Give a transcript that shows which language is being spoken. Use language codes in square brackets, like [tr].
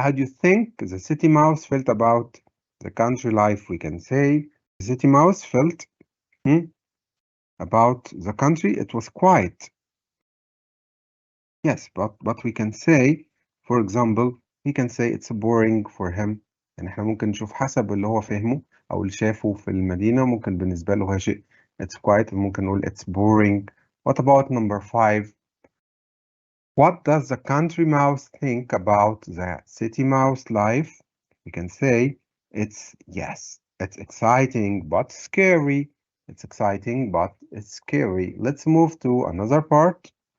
[en] How do you think the city mouse felt about the country life? We can say the city mouse felt about the country. It was quiet. Yes, but we can say, for example, we can say it's boring for him. [ar] يعني احنا ممكن نشوف حسب اللي هو فهمه أو اللي شافه في المدينة ممكن بالنسبة له هي شيء [en] it's quiet [ar] ممكن نقول [en] it's boring. What about number 5? What does the country mouse think about the city mouse life? We can say it's exciting but scary. It's exciting but it's scary. Let's move to another part.